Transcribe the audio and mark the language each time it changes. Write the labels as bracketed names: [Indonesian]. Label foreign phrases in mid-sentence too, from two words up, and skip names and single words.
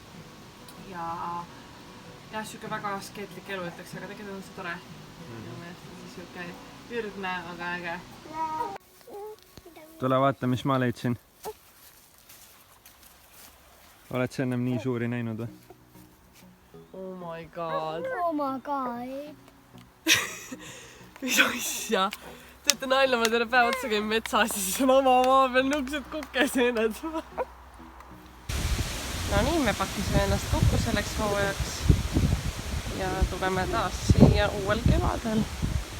[Estonian] Ja siuke väga askeetlik elu ütleks, aga tegelikult on see tore. Siuke ürgne, aga äge. Tule vaata, mis ma leidsin. Oled sa ennem nii suuri näinud või? [English] Oh my god. Oh my god. [Estonian] Mis asja? Teete nalja, ma terve päev otsa käin metsas ja siis on oma maa peal nõuksed kukeseened. No nii, me pakkisime ennast kokku selleks hooajaks ja tuleme taas siia uuel kevadel.